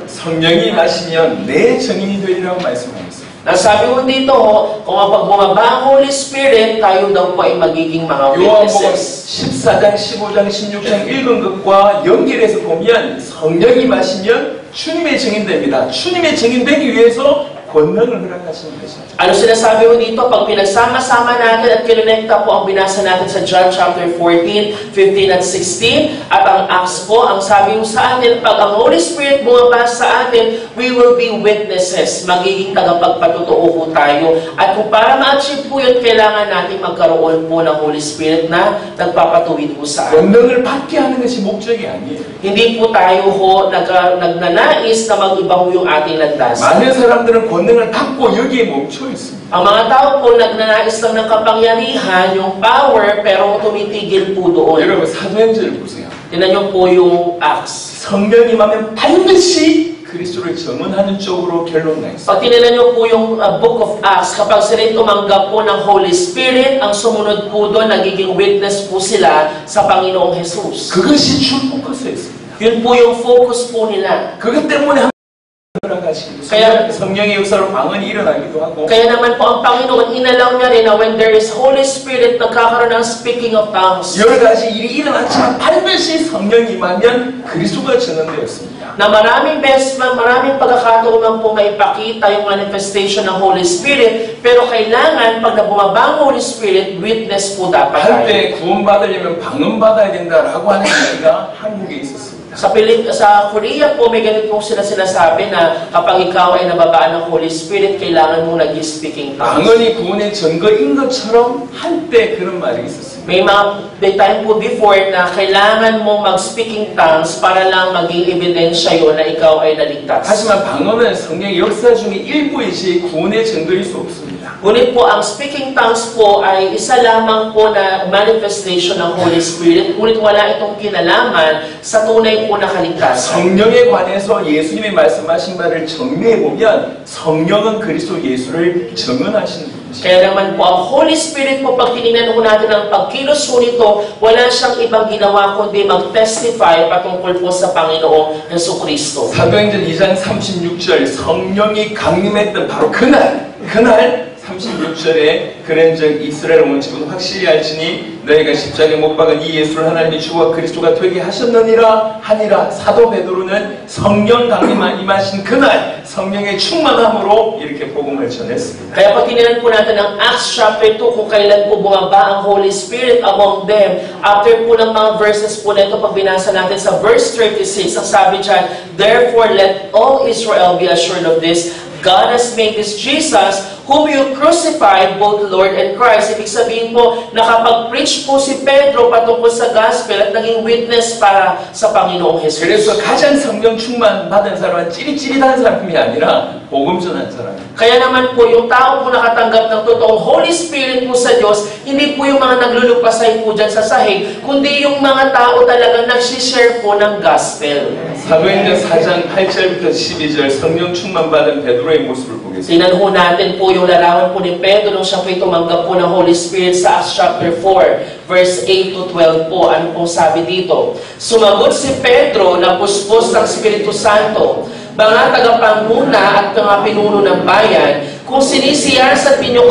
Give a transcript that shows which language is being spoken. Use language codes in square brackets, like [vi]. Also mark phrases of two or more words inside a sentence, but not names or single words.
[ko] 성령이 마시면 내 증인이 되리라고 말씀하셨습니다. [tl] Nasabi ko dito, kung pag bumaba ang [en] Holy Spirit, [tl] tayo daw po ay magiging mga [ko] 요한복음 [en] witnesses. [ko] 14장, 15장, 16장 읽은 것과 연결해서 보면 성령이 마시면 주님의 증인됩니다. 주님의 증인되기 위해서 권능을 허락하시는 것입니다. [tl] Ano sinasabi ko dito? Pag pinagsama-sama natin at kinonekta po ang binasa natin sa [en] John chapter 14, 15 [tl] at 16 at ang Acts po, ang sabi ko sa atin, pag ang [en] Holy Spirit [tl] bumaba sa atin, [en] we will be witnesses. [tl] Magiging tagapagpatotoo po tayo. At kung para ma-achieve po yun, kailangan natin magkaroon po ng [en] Holy Spirit [tl] na nagpapatuwid po sa atin. [ko] 권능을 받게 하는 것이 목적이 아니에요. [tl] Hindi po tayo ho nagnanais na mag-iba ho yung ating landas. [ko] 많은 사람들은 권능을 받고 여기에 멈춰 있습니다. [tl] Ang mga tao po nagnanais lang ng kapangyarihan, yung power, pero tumitigil po doon. [ko] 여러분 사도행전을 보세요. [tl] Tingnan niyo po yung Acts. [ko] 성령이 임하면 반드시 그리스도를 증언하는 쪽으로 결론 나 있어요. [tl] Pag tinignan niyo po yung [en] Book of Acts, [tl] kapag sila tumanggap po ng [en] Holy Spirit, [tl] ang sumunod po doon, nagiging witness po sila sa Panginoong Jesus. [ko] 그것이 주 포커스였습니다. [tl] Yun po yung focus po nila. [ko] 그것 때문에 하시기도 [tl] Kaya- [ko] 성령의 역사로 방언이 일어나기도 하고 [tl] Kaya naman po ang Panginoon, inalaw niya rin na [en] when there is Holy Spirit, [tl] nagkakaroon ng [en] speaking of tongues. [ko] 여러 가지 일이 일어났지만 반드시 성령이 임하면 그리스도가 증언되었습니다. [tl] Na maraming beses, maraming pagkakataon man po maipakita yung manifestation ng [en] Holy Spirit, [tl] pero kailangan, pag nabumaba ang [en] Holy Spirit, [tl] witness po dapat tayo. [ko] 한때 구원받으려면 방언 받아야 된다라고 하는 이야기가 한국에 있었습니다. [tl] Sa Korea po, may ganit po sila sinasabi na kapag ikaw ay nababaan ng [en] Holy Spirit, [tl] kailangan mong nag- [en] speaking tongues. [ko] 방언이 구원의 증거인 것처럼 한때 그런 말이 있었습니다. [tl] May time po before na kailangan mong mag- [en] speaking tongues [tl] para lang maging ebidensya yun na ikaw ay naligtas. [ko] 하지만 방언은 성령의 역사 중에 일부이지 구원의 증거일 수 없습니다. [tl] Ngunit po, ang [en] speaking tongues [tl] po ay isa lamang po na manifestation ng [en] Holy Spirit, [tl] ngunit wala itong kinalaman sa tunay po na kaligtasan. [ko] 성령에 관해서 예수님이 말씀하신 바를 정리해 보면 성령은 그리스도 예수를 증언하시는 분이십니다. [tl] Kaya naman po, ang [en] Holy Spirit [tl] po, pag tinignan po natin ang pagkilos po nito, wala siyang ibang ginawa kundi mag-testify patungkol po sa Panginoong Jesucristo. [ko] 사도행전 2장 36절 성령이 강림했던 바로 그날 36절에 그런즉 이스라엘 온 집은 확실히 알지니 너희가 십자가에 못 박은 이 예수를 하나님이 주와 그리스도가 되게 하셨느니라 하니라. 사도 베드로는 성령 강림만 임하신 그날 성령의 충만함으로 이렇게 복음을 전했습니다. [tl] Kaya pag tinignan po natin ang [en] Acts chapter 2, [tl] kung kailan po bumaba ang [en] Holy Spirit among them, [tl] after po ng mga verses po nito, pag binasa natin sa verse 36, ang sabi dyan, [en] therefore let all Israel be assured of this, God has made this Jesus, whom you crucified, both Lord and Christ. [tl] Ibig sabihin po, nakapag-preach po si Pedro patungkol sa gospel at naging witness para sa Panginoong Jesus. [ko] 그래서 가장 성령 충만 받은 사람은 찌릿찌릿한 사람이 아니라 복음 전한 사람. [tl] Kaya naman po, yung tao po nakatanggap ng totoong [en] Holy Spirit [tl] po sa Diyos, hindi po yung mga naglulupasay po dyan sa sahig, kundi yung mga tao talagang nagsishare po ng gospel. [ko] 사도행전 4장 8절부터 12절 성령 충만 받은 베드로의 모습을 보겠습니다. [tl] Tinan ho natin po yung larawan po ni Pedro nung siya po'y tumanggap po ng [en] Holy Spirit [tl] sa [en] Acts chapter 4, verse 8 to 12 [tl] po. Ano pong sabi dito? Sumagot si Pedro na puspos ng Espiritu Santo, mga tagapanguna at mga pinuno ng bayan, kung sinisiyasat ninyo